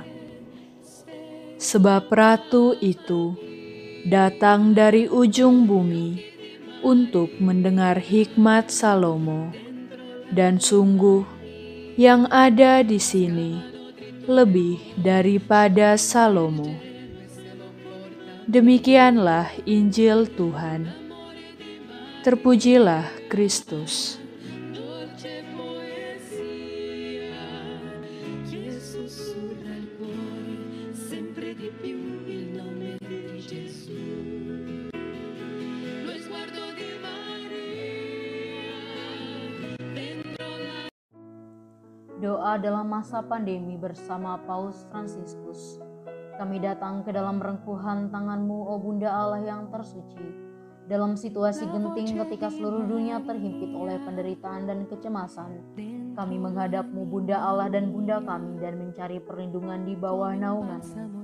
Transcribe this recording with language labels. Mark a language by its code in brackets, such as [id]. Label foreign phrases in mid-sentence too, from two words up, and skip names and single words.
[id] Sebab Ratu itu datang dari ujung bumi untuk mendengar hikmat Salomo, dan sungguh yang ada di sini lebih daripada Salomo. Demikianlah Injil Tuhan. Terpujilah Kristus. [it] dolce poesia che sussurra il cuore sempre di più il nome di Gesù. Lo sguardo di Maria dentro la [id] Doa dalam masa pandemi bersama Paus Fransiskus. Kami datang ke dalam rengkuhan tangan-Mu, O Bunda Allah yang tersuci. Dalam situasi genting ketika seluruh dunia terhimpit oleh penderitaan dan kecemasan, kami menghadap-Mu, Bunda Allah dan Bunda kami, dan mencari perlindungan di bawah naungan-Mu.